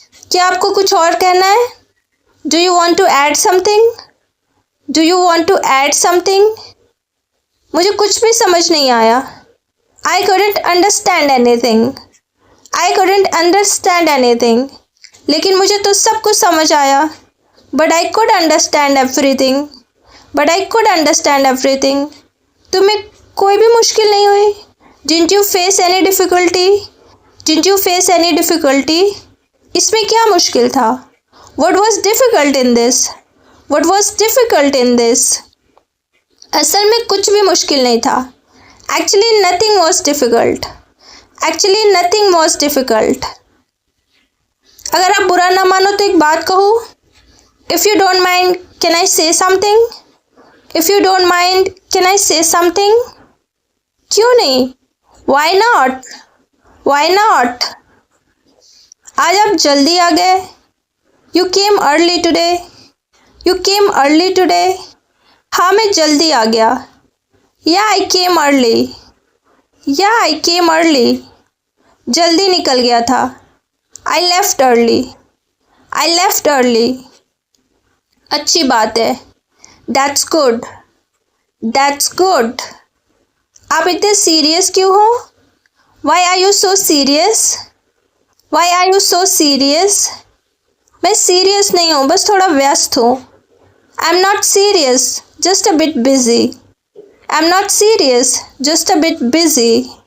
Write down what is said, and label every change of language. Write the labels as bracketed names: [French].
[Hindi] क्या आपको कुछ और कहना है? [English] Do you want to add something? Do you want to add something? [Hindi] मुझे कुछ भी समझ नहीं आया। [English] I couldn't understand anything. I couldn't understand anything. [Hindi] लेकिन मुझे तो सब कुछ समझ आया। [English] But I could understand everything. But I could understand everything. [Hindi] तुम्हें कोई भी मुश्किल नहीं हुई? [English] Didn't you face any difficulty? Didn't you face any difficulty? [Hindi] इसमें क्या मुश्किल था? [English] What was difficult in this? What was difficult in this? [Hindi] असल में कुछ भी मुश्किल नहीं था। [English] Actually nothing was difficult. Actually nothing was difficult. [Hindi] अगर आप बुरा ना मानो तो एक बात कहूँ? [English] If you don't mind, can I say something? If you don't mind, can I say something? [Hindi] क्यों नहीं? [English] Why not? Why not? [Hindi] आज आप जल्दी आ गए। [English] You came early today. You came early today. [Hindi] हाँ मैं जल्दी आ गया। [English] Yeah, I came early. Yeah, I came early. [Hindi] जल्दी निकल गया था। [English] I left early. I left early. [Hindi] अच्छी बात है। [English] That's good. That's good. [Hindi] आप इतने सीरियस क्यों हो? [English] Why are you so serious? Why are you so serious? [Hindi] मैं सीरियस नहीं हूँ, बस थोड़ा व्यस्त हूँ। [English] I'm not serious, just a bit busy. I'm not serious, just a bit busy.